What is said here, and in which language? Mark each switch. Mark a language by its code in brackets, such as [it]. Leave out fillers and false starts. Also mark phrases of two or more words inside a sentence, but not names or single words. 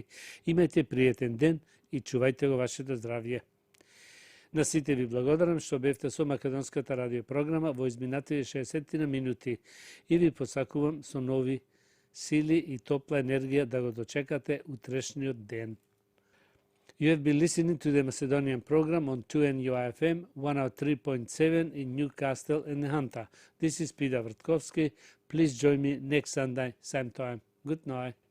[mk] Имајте пријатен ден и чувајте го вашето здравје. На сите ви благодарам што бевте со македонската радиопрограма во изминатите 60 минути и ви посакувам со нови сили и топла енергија да го дочекате утрешниот ден. [en] You have been listening to the Macedonian program on 2NUIFM 103.7 in Newcastle and Hunter. This is Peter Vrtkovski. Please join me next Sunday, same time. Good night.